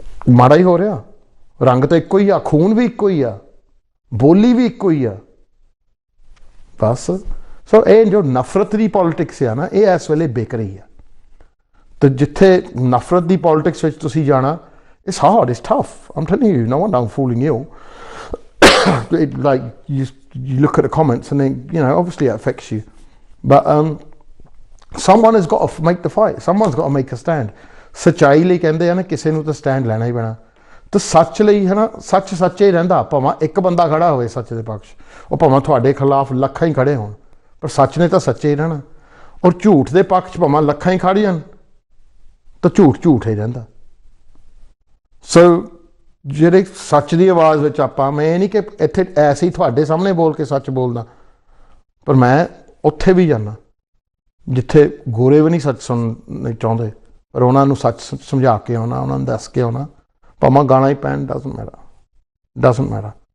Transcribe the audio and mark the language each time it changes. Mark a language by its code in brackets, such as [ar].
[pa] ਮਾੜਾ ਹੀ ਹੋ ਰਿਹਾ। ਰੰਗ ਤਾਂ ਇੱਕੋ ਹੀ ਆ, ਖੂਨ ਵੀ ਇੱਕੋ ਹੀ ਆ, ਬੋਲੀ ਵੀ ਇੱਕੋ ਹੀ ਆ ਬਸ। ਸੋ ਇਹ ਜੋ ਨਫ਼ਰਤ ਦੀ ਪੋਲੀਟਿਕਸ ਆ ਨਾ, ਇਹ ਇਸ ਵੇਲੇ ਵਿਕ ਰਹੀ ਆ। ਅਤੇ ਜਿੱਥੇ ਨਫ਼ਰਤ ਦੀ ਪੋਲੀਟਿਕਸ ਵਿੱਚ ਤੁਸੀਂ ਜਾਣਾ, [en] it's hard, it's tough. I'm telling you, no wonder I'm fooling you. Like you look at the comments and then, you know, obviously it affects you. But someone has got to make the fight. Someone's got to make a stand. [pa] ਸੱਚਾਈ ਲਈ ਕਹਿੰਦੇ ਆ ਨਾ, ਕਿਸੇ ਨੂੰ ਤਾਂ stand ਲੈਣਾ ਹੀ ਪੈਣਾ। ਤਾਂ ਸੱਚ ਲਈ ਹੈ ਨਾ, ਸੱਚ ਸੱਚੇ ਹੀ ਰਹਿੰਦਾ। ਭਾਵੇਂ ਇੱਕ ਬੰਦਾ ਖੜਾ ਹੋਵੇ ਸੱਚ ਦੇ ਪਕਸ਼, ਉਹ ਭਾਵੇਂ ਤੁਹਾਡੇ ਖਿਲਾਫ ਲੱਖਾਂ ਹੀ ਖੜੇ ਹੋਣ, ਪਰ ਸੱਚ ਨੇ ਤਾਂ ਸੱਚੇ ਹੀ ਰਹਿਣਾ। ਔਰ ਝੂਠ ਦੇ ਪੱਖ 'ਚ ਭਾਵੇਂ ਲੱਖਾਂ ਹੀ ਖੜ ਜਾਣ ਤਾਂ ਝੂਠ ਝੂਠ ਹੀ ਰਹਿੰਦਾ। ਸੋ ਜਿਹੜੇ ਸੱਚ ਦੀ ਆਵਾਜ਼ ਵਿੱਚ ਆਪਾਂ, ਮੈਂ ਇਹ ਨਹੀਂ ਕਿ ਇੱਥੇ ਐਸੇ ਹੀ ਤੁਹਾਡੇ ਸਾਹਮਣੇ ਬੋਲ ਕੇ ਸੱਚ ਬੋਲਦਾ, ਪਰ ਮੈਂ ਉੱਥੇ ਵੀ ਜਾਂਦਾ ਜਿੱਥੇ ਗੋਰੇ ਵੀ ਨਹੀਂ ਸੱਚ ਸੁਣਨਾ ਚਾਹੁੰਦੇ, ਪਰ ਉਹਨਾਂ ਨੂੰ ਸੱਚ ਸਮਝਾ ਕੇ ਆਉਣਾ, ਉਹਨਾਂ ਨੂੰ ਦੱਸ ਕੇ ਆਉਣਾ, ਭਾਵੇਂ ਗਾਣਾ ਹੀ ਪੈਣ, [en] Doesn't matter.